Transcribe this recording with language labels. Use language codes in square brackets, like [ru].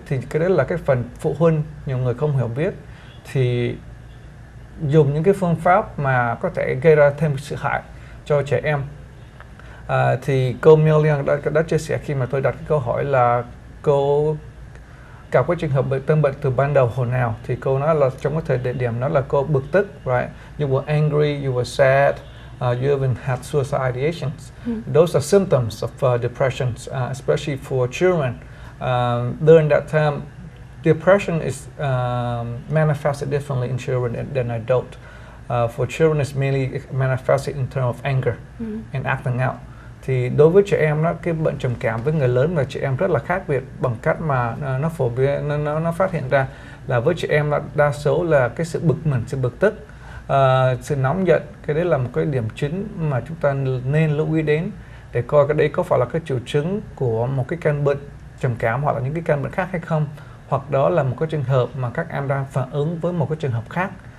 [vi] Thì cái đấy là cái phần phụ huynh nhiều người không hiểu biết, thì dùng những cái phương pháp mà có thể gây ra thêm sự hại cho trẻ em. Thì cô Melione đã chia sẻ khi mà tôi đặt cái câu hỏi là cô gặp cái trường hợp tâm bệnh từ ban đầu hồi nào, thì cô nói là trong cái thời điểm đó là cô bực tức, right? [en] You were angry, you were sad, you even had suicide ideations. Those are symptoms of depression, especially for children. During that time, depression is manifested differently in children than adults. For children, it's mainly manifested in terms of anger and acting out. [vi] Thì đối với trẻ em đó, cái bệnh trầm cảm với người lớn và trẻ em rất là khác biệt, bằng cách mà nó phổ biến, nó phát hiện ra là với trẻ em là đa số là cái sự bực mình, sự bực tức, sự nóng giận. Cái đấy là một cái điểm chính mà chúng ta nên lưu ý đến để coi cái đấy có phải là cái triệu chứng của một cái căn bệnh trầm cảm hoặc là những cái căn bệnh khác hay không, hoặc đó là một cái trường hợp mà các em đang phản ứng với một cái trường hợp khác.